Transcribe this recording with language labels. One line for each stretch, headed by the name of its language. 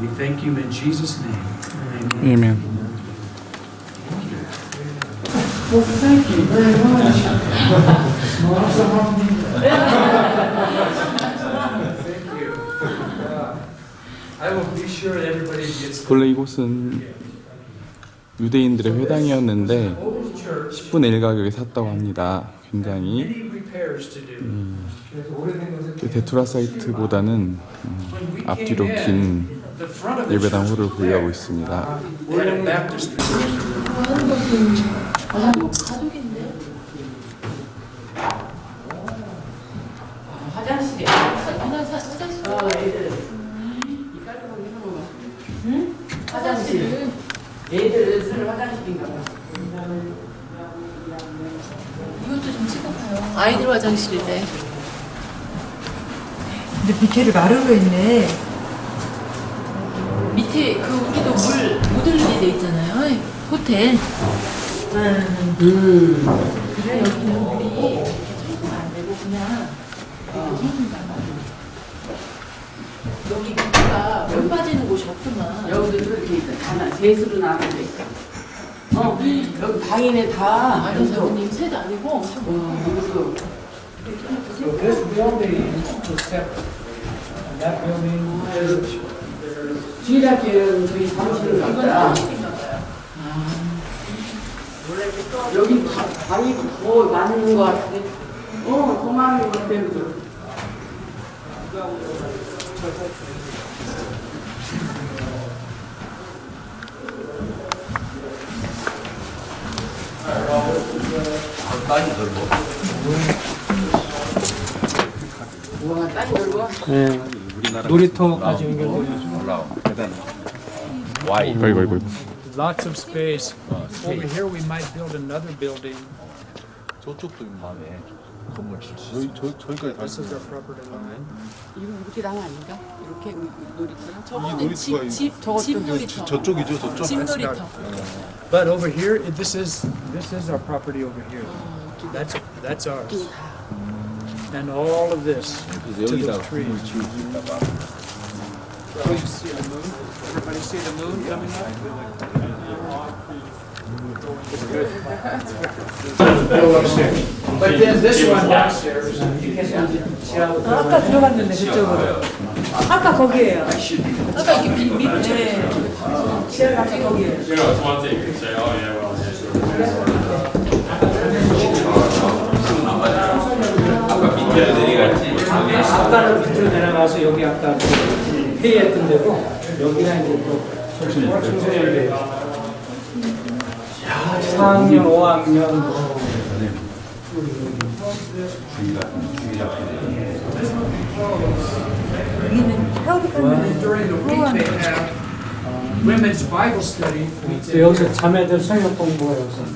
English: We thank you in Jesus' name.
Korean: 아멘.
English: Well, thank you very much. Thank you. I will be sure that everybody gets
Korean: 원래 이곳은 유대인들의 회당이었는데 10분의 1 가격에 샀다고 합니다. 굉장히
English: many repairs to do.
Korean: 데투라 사이트보다는 앞뒤로 긴
English: The front of the
Korean: 예배당
English: church
Korean: 홀을 보유하고 있습니다.
English: we're in a Baptist church.
Korean: 가족인데? 화장실이야. 화장실. 애들. 이 깔끔하게 해놓은 거. 응? 화장실. 애들 쓰는 화장실인가 봐. 이것도 좀 찍어봐요. 아이들 화장실이래. 근데 비케를 마루로 했네. 밑에 그 우리도 못 흘리게 돼 있잖아요. 호텔. 그래 여기는 물이 이렇게 청소가 안 되고 그냥 이렇게 생긴단 말이야. 여기 밑에가 물 빠지는 곳이 없구만. 여기도 그렇게 있어. 하나 셋으로 나눠져 있어. 여기 방이네 다. 아니 사모님 셋 아니고. 이것도.
English: So this building is separate. And that building is.
Korean: 주일학교는 저희 사무실을 갖다. 여기 방이 더 많은 것 같은데. 더 많은 것 같아. 와, 땅이 넓어? 네. 놀이터까지 연결돼가지고. 아이고.
English: Lots of space. Over here we might build another building.
Korean: 저쪽도 마음에 건물 저기까지 다
English: This is our property line.
Korean: 이거 이렇게 나무 아닌가? 이렇게 놀이터랑 저거는 놀이터가 집 놀이터. 저쪽이죠, 저쪽. 집 놀이터.
English: But over here, this is our property over here. That's ours. And all of this to the trees. So you see the moon? Everybody see the moon coming up? Go upstairs. But then this one downstairs, you can see how
Korean: 아까 들어갔는데 그쪽으로. 아까 거기에요. 아까 이렇게 밑에 지하가 아까 거기에요. 아까는 밑으로 내려가서 여기 아까 회의했던 데고 여기가 이제 또 청소년들 4학년, 5학년 여기는 타워도
English: during the week they have women's Bible study.
Korean: 또 여기서 자매들 성경 공부해요.